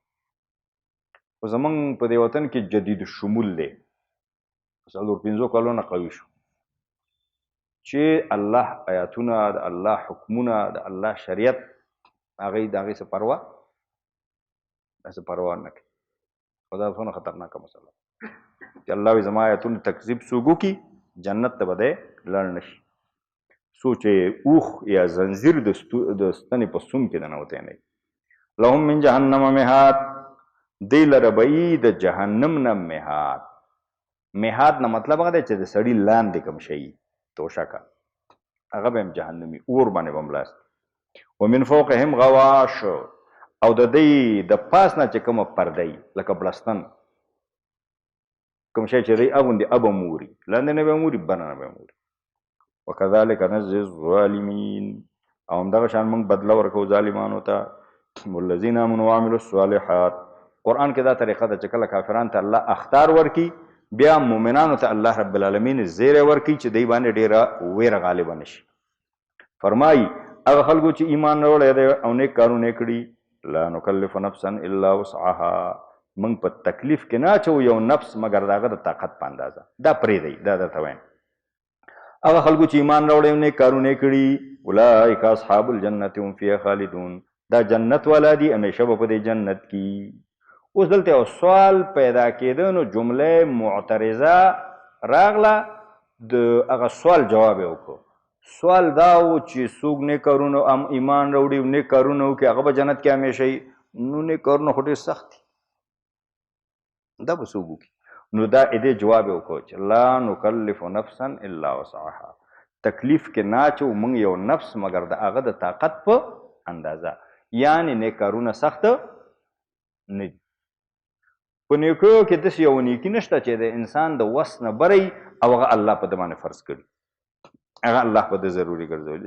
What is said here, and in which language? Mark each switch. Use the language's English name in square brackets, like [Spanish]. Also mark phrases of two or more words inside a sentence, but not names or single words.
[Pashto] خو زمونږ په دې وطن کې جدید الشمول دی، 4-5 کلونه قوي شو چې الله آیاتونه د الله حکمونه د الله شریعت هغوی د هغې څه پروا داسې پروا نه کوي. خو دا څومره خطرناکه مسله چې الله وایي زما آیاتونو تکذیب څوک وکړي جنت ته به دی لاړ نه شي، څو چې اوښ یا زنځیر د ستنې په سوم کې ننوتی نه وي. [Arabic] لهم من جهنم مهاد [Pashto] دی لره به یي د جهنم نه مهاد. مهاد نه مطلب هغه دی چې د سړي لاندې کوم شی توشکه، هغه به هم جهنمي اور باندې به هم لاست. [Arabic] ومن فوقهم غواش [Pashto] او د دوی د پاس نه چې کومه پرده وي لکه بړستن کوم شی چې دی اغوندي ابه موري، لاندې نه به موري بنه نه به موري. [Arabic] وکذلک نجزي الظالمین [Pashto] او همدغه شان موږ بدله ورکوو ظالمانو ته. [Arabic] والذین آمنوا وعملوا الصالحات. [Pashto] قرآن کې دا طریقه ده چې کله کافرانو ته الله اخطار ورکي بیا مؤمنانو ته [Arabic] الله رب العالمین [Pashto] زیری ورکي چې دی باندې ډیره ویره غالبه نشي. فرمایي هغه خلکو چې ایمان راوړی دی او نیک کارونه یې کړي [Arabic] لا نکلف نفسا الا وسعها، [Pashto] موږ په تکلیف کې نه اچوو یو نفس مګر د هغه د طاقت په اندازه. دا پرېږدئ، دا درته وایم. هغه خلکو چې ایمان راوړی او نیک کارونه یې کړي [Arabic] اولئک اصحاب الجنة هم فیها خالدون، [Pashto] دا جنت والا دي همیشه به په دې جنت کې. اوس دلته یو سوال پیدا کېده نو [Arabic] جمله معترضه [Pashto] راغله، د هغه سوال جواب یې وکړو. سوال دا و چې څوک نیک کارونه ایمان راوړي او نیک کارونه وکړي هغه به جنت کې همیشه وي. نو نیک کارونه خو ډېر سخت دي، دا به څوک وکړي؟ نو دا دې جواب یې وکړو چې [Arabic] لا نکلف نفسا الا وسعها، [Pashto] تکلیف کې نه اچوو موږ یو نفس مګر د هغه د طاقت په اندازه، یعنې نیک کارونه سخت نه دي. په نیکیو کې داسې یو نیکي نشته چې د انسان د وس نه بری او هغه الله په ده باندې فرض کړي، هغه الله په ده ضروري ګرځولي.